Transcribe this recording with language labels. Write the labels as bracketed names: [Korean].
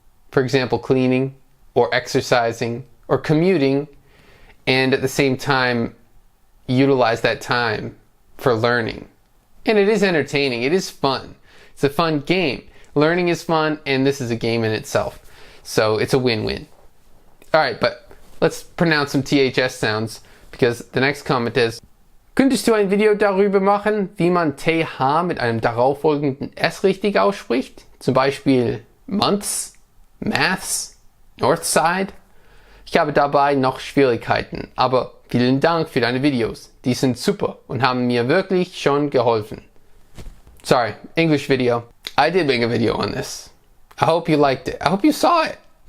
[English] For example, cleaning or exercising or commuting, and at the same time utilize that time for learning. And it is entertaining. It is fun. It's a fun game. Learning is fun, and this is a game in itself. So it's a win-win. Alright, but let's pronounce some THS sounds, because the next comment is: [German] Könntest du ein Video darüber machen, wie man TH mit einem darauffolgenden S richtig ausspricht? Zum Beispiel months, maths, Northside? Ich habe dabei noch Schwierigkeiten, aber vielen Dank für deine Videos. Die sind super und haben mir wirklich schon geholfen. [English] Sorry, English video. I did make a video on this. I hope you liked it. I hope you saw it.